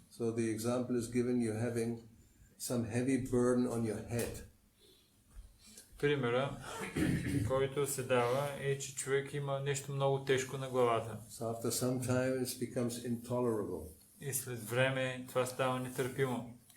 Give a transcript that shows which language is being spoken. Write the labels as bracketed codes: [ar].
[en] So the example is given, you're having some heavy burden on your head. [bg] Примера, който се дава, е, че човек има нещо много тежко на главата. [en] So after some time it becomes intolerable. [bg] И след време това става нетърпимо.